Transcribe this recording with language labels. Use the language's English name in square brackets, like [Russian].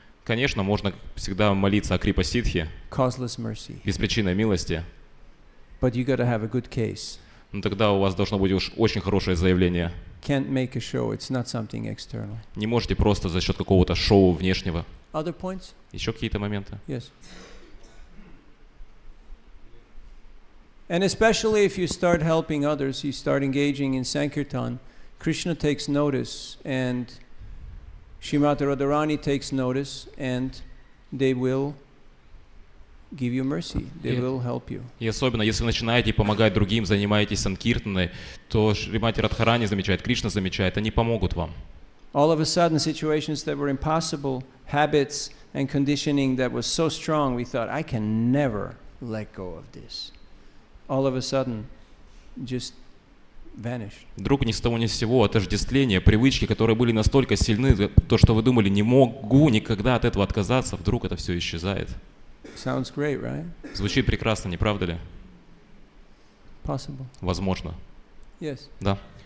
[Russian] Конечно, можно всегда молиться о крипа ситхи, [English] causeless mercy, [Russian] беспричинной милости, [English] but you got to have a good case. [Russian] но тогда у вас должно быть уж очень хорошее заявление. [English] Can't make a show, it's not something external. [Russian] Не можете просто за счет какого-то шоу внешнего. [English] Other points? [Russian] Еще какие-то моменты? [English] Yes. And especially if you start helping others, you start engaging in Sankirtan, Krishna takes notice and Shrimad Radharani takes notice and they will give you mercy, they will help you. [Russian] И особенно, если вы начинаете помогать другим, занимаетесь санкиртаной, то Шримати Радхарани замечает, Кришна замечает, они помогут вам. [English] All of a sudden, situations that were impossible, habits and conditioning that was so strong, we thought, I can never let go of this. All of a sudden, just vanished. [Russian] Вдруг ни с того ни с сего отождествления, привычки, которые были настолько сильны, то, что вы думали, не могу никогда от этого отказаться, вдруг это все исчезает. [English] Sounds great, right? [Russian] Звучит прекрасно, не правда ли? [English] Possible. [Russian] Возможно. [English] Yes. [Russian] Да.